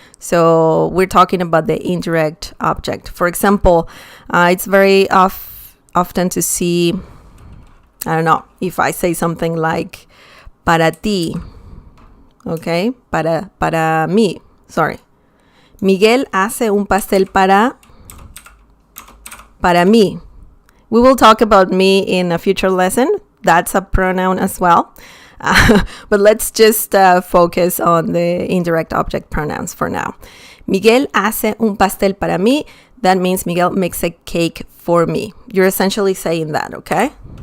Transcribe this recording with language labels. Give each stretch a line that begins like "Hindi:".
English: So we're talking about the indirect object. For example, it's very often to see, I don't know, if I say something like
Spanish: para ti,
English: okay,
Spanish: para mí,
English: sorry.
Spanish: Miguel hace un pastel para mí.
English: We will talk about me in a future lesson. That's a pronoun as well. But let's just focus on the indirect object pronouns for now.
Spanish: Miguel hace un pastel para mí.
English: That means Miguel makes a cake for me. You're essentially saying that, okay?